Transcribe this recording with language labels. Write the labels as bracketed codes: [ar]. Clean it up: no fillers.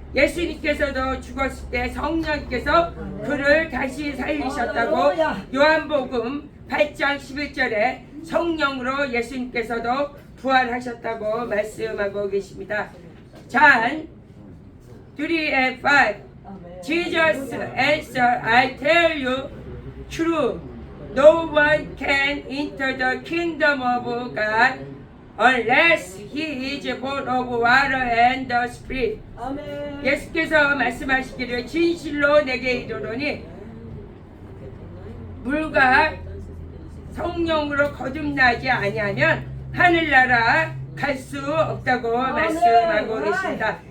[ko] 예수님께서도 죽었을 때 성령께서 그를 다시 살리셨다고 요한복음 8장 11절에 성령으로 예수님께서도 부활하셨다고 말씀하고 계십니다. [en] John 3:5 Jesus answered, I tell you true, no one can enter the kingdom of God unless he is born of water and the Spirit. [ko] 예수께서 말씀하시기를 진실로 내게 이르노니 물과 성령으로 거듭나지 아니하면 하늘나라 갈 수 없다고 말씀하고 계십니다.